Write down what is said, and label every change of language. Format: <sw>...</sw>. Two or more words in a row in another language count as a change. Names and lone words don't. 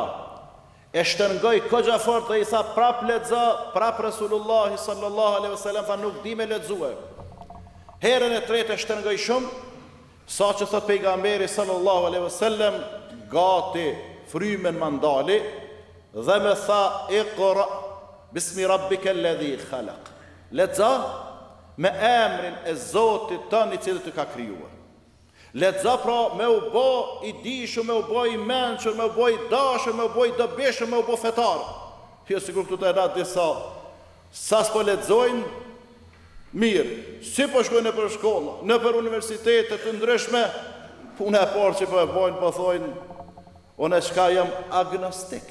<sq>E shtrëngoj kogja fort dhe i tha prap lexo, prap Resulullah</sq> <ar>صلى الله عليه وسلم</ar> <sq>tha nuk di me lexue. Herën e tretë e shtrëngoj shumë, sa që thot pejgamberi</sq> <ar>صلى الله عليه وسلم,</ar> <sq>gati frymen mandali dhe me tha</sq> <ar>اقرأ باسم ربك الذي خلق.</ar> <sq>Lexo me emrin e Zotit tënd i cili të ka krijuar. Lexo pra me u bë i dishur, me u bë i mençur, me u bë i dashur, me u bë i dobishëm, me u bë fetar. Jo sikur këtu të rat disa sa s'po lexojnë mirë, si po shkojnë për shkolla, në për universitete të ndryshme, puna e parë që po e bojnë, po thojnë, unë çka jam agnostik.</sq>